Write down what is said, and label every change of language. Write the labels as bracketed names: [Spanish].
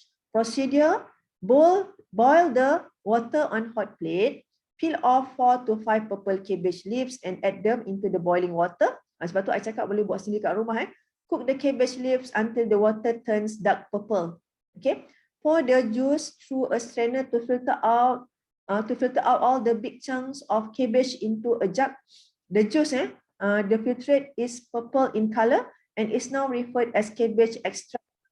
[English] Procedure, boil the water on hot plate, peel off 4 to 5 purple cabbage leaves and add them into the boiling water. [Malay] Sebab tu I cakap boleh buat sendiri kat rumah. [English] Cook the cabbage leaves until the water turns dark purple. Okay. Pour the juice through a strainer to filter out all the big chunks of cabbage into a jug. The juice, the filtrate is purple in color and is now referred as cabbage extract.